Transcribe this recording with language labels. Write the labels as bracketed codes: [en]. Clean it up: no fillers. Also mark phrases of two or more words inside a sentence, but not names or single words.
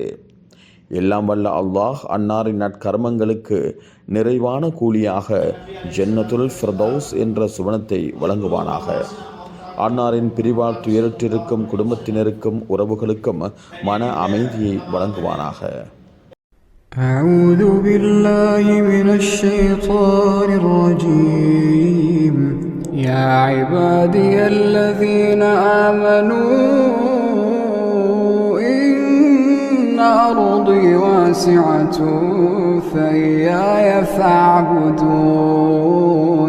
[ta] எல்லாம் வல்ல அல்லாஹ் அன்னாரின் நற்கர்மங்களுக்கு நிறைவான கூலியாக ஜன்னத்துல் ஃபிர்தௌஸ் என்ற சுவனத்தை வழங்குவானாக. அன்னாரின் பிரிவால் துயரற்றிருக்கும் குடும்பத்தினருக்கும் உறவுகளுக்கும் மன அமைதியை வழங்குவானாக. [ar] أعوذ بالله من الشيطان الرجيم. يا عبادي الذين آمنوا إن أرضي واسعة فإياي فاعبدون.